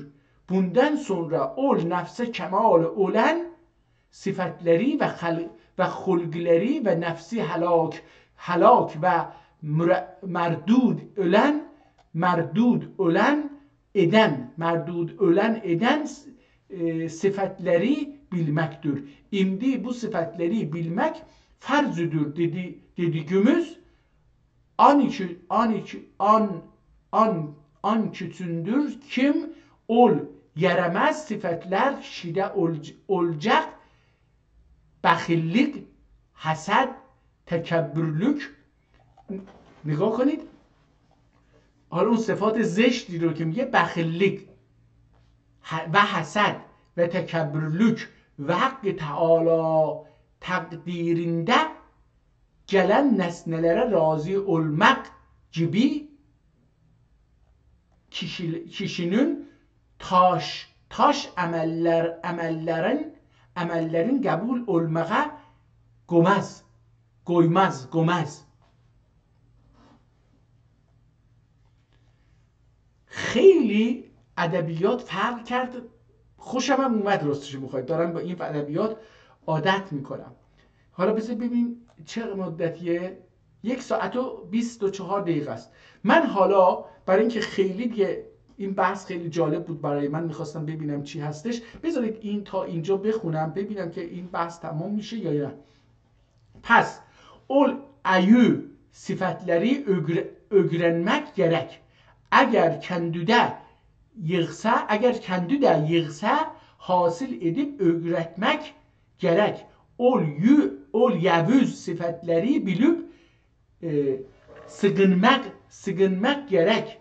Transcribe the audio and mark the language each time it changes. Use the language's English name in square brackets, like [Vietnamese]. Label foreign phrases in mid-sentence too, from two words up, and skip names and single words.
[Turkish] Bundan sonra ol nefse kemal olan sıfatları ve hulgleri ve nefsi halak ve merdud ölen eden sıfatları bilmektir. İmdi bu sıfatları bilmek farzüdür dediğimiz an küçündür kim ol yeremez sıfatlar kişide olacak بخیلlik, حسد, تکبرلük. [Persian] نگاه کنید حالا اون صفات زشتی رو که میگه [Turkish] بخیلlik و حسد و تکبرلük ve hakkı Teala takdirinde gelen nesnelere razı olmak gibi kişinin taş emellerin kabul olmağa koymaz. [Persian] خیلی ادبیات فرق کرد. خوشم هم اومد راستش بخواید، دارم با این ادبیات عادت میکنم. حالا بذار ببین چه مدتیه، 1 ساعت و 24 دقیقه است. من حالا برای اینکه خیلی دیگه این بحث خیلی جالب بود برای من، میخواستم ببینم چی هستش. بذارید این تا اینجا بخونم ببینم که این بحث تمام میشه یا نه. [Turkish] Pes ol ayı sıfatları öğrenmek gerek. Eğer kendi de yığsa hasıl edip öğretmek gerek. Ol yavuz sıfatları bilip sığınmak gerek.